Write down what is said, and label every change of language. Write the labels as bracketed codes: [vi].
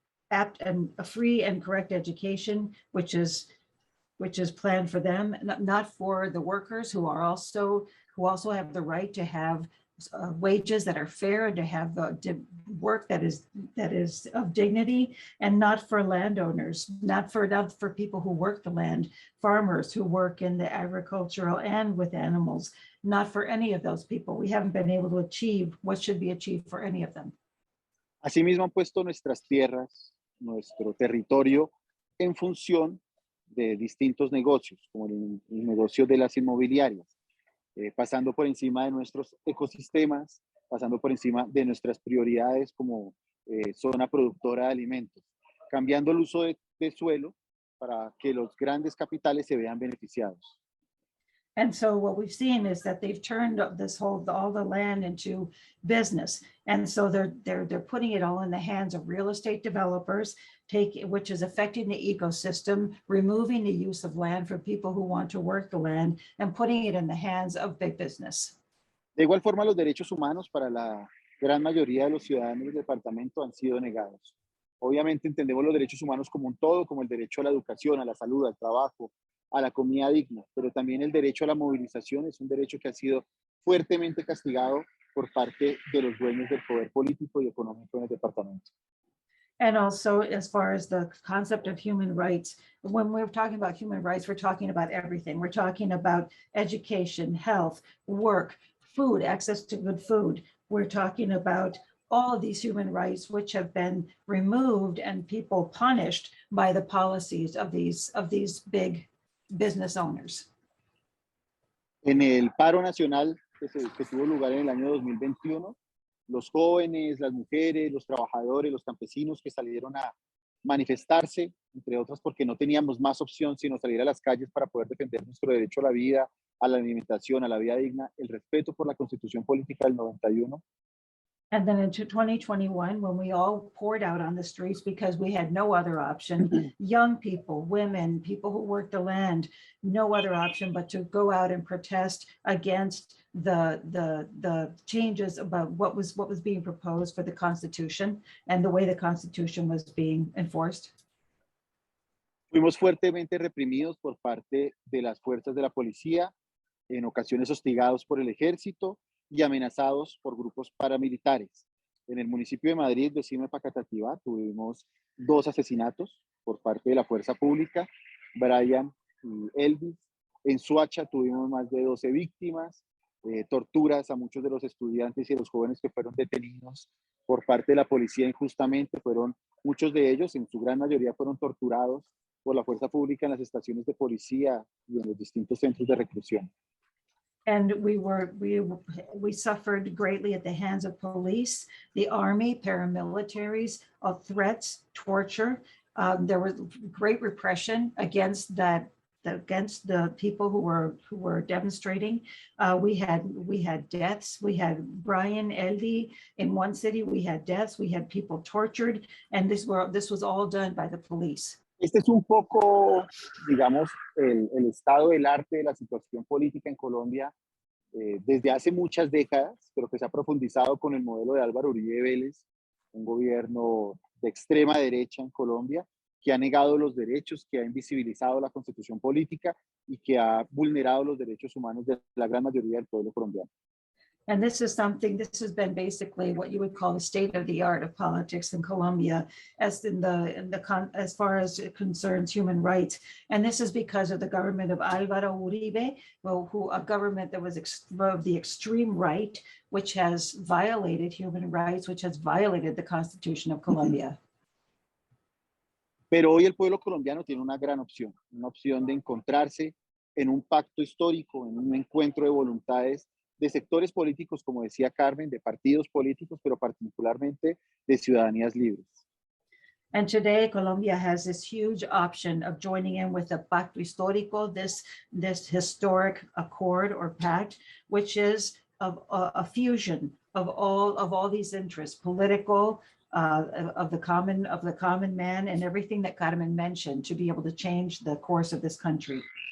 [en] apt and a free and correct education, which is planned for them, not for the workers who also have the right to have wages that are fair and to have the work that is of dignity, and not for landowners, not for people who work the land, farmers who work in the agricultural and with animals, not for any of those people. We haven't been able to achieve what should be achieved for any of them. [es] Asimismo han puesto nuestras tierras, nuestro territorio en función de distintos negocios, como el negocio de las inmobiliarias, pasando por encima de nuestros ecosistemas, pasando por encima de nuestras prioridades como zona productora de alimentos, cambiando el uso de suelo para que los grandes capitales se vean beneficiados. [en] And so what we've seen is that they've turned all the land into business. And so they're putting it all in the hands of real estate developers, which is affecting the ecosystem, removing the use of land for people who want to work the land, and putting it in the hands of big business. [es] De igual forma, los derechos humanos para la gran mayoría de los ciudadanos del departamento han sido negados. Obviamente entendemos los derechos humanos como un todo, como el derecho a la educación, a la salud, al trabajo, a la comida digna, pero también el derecho a la movilización es un derecho que ha sido fuertemente castigado por parte de los dueños del poder político y económico en el departamento. [en] And also, as far as the concept of human rights, when we're talking about human rights, we're talking about everything. We're talking about education, health, work, food, access to good food. We're talking about all of these human rights which have been removed and people punished by the policies of these big business owners. [es] En el paro nacional que tuvo lugar en el año 2021, los jóvenes, las mujeres, los trabajadores, los campesinos que salieron a manifestarse, entre otras porque no teníamos más opción sino salir a las calles para poder defender nuestro derecho a la vida, a la alimentación, a la vida digna, el respeto por la Constitución Política del 91. [en] And then in 2021, when we all poured out on the streets because we had no other option, young people, women, people who work the land, no other option but to go out and protest against the changes about what was being proposed for the Constitution and the way the Constitution was being enforced. [es] Fuimos fuertemente reprimidos por parte de las fuerzas de la policía, en ocasiones hostigados por el ejército y amenazados por grupos paramilitares. En el municipio de Madrid, vecino de Pacatativá, tuvimos 2 asesinatos por parte de la fuerza pública, Brian y Elvis. En Soacha tuvimos más de 12 víctimas, torturas a muchos de los estudiantes y de los jóvenes que fueron detenidos por parte de la policía injustamente. Muchos de ellos, en su gran mayoría, fueron torturados por la fuerza pública en las estaciones de policía y en los distintos centros de reclusión. [en] And we suffered greatly at the hands of police, the army, paramilitaries, of threats, torture. There was great repression against the people who were demonstrating. We had deaths. We had Brian Eldy in one city. We had deaths. We had people tortured, and this was all done by the police. [es] Este es un poco, digamos, el estado del arte de la situación política en Colombia desde hace muchas décadas, pero que se ha profundizado con el modelo de Álvaro Uribe Vélez, un gobierno de extrema derecha en Colombia, que ha negado los derechos, que ha invisibilizado la constitución política y que ha vulnerado los derechos humanos de la gran mayoría del pueblo colombiano. [en] And this has been basically what you would call the state of the art of politics in Colombia, as far as it concerns human rights. And this is because of the government of Álvaro Uribe, a government that was of the extreme right, which has violated human rights, which has violated the Constitution of Colombia. [es] Pero hoy el pueblo colombiano tiene una gran opción, una opción de encontrarse en un pacto histórico, en un encuentro de voluntades de sectores políticos, como decía Karmen, de partidos políticos, pero particularmente de ciudadanías libres. [en] And today, Colombia has this huge option of joining in with the Pacto Histórico, this historic accord or pact, which is a fusion of all these interests, political, of the common man and everything that Karmen mentioned to be able to change the course of this country.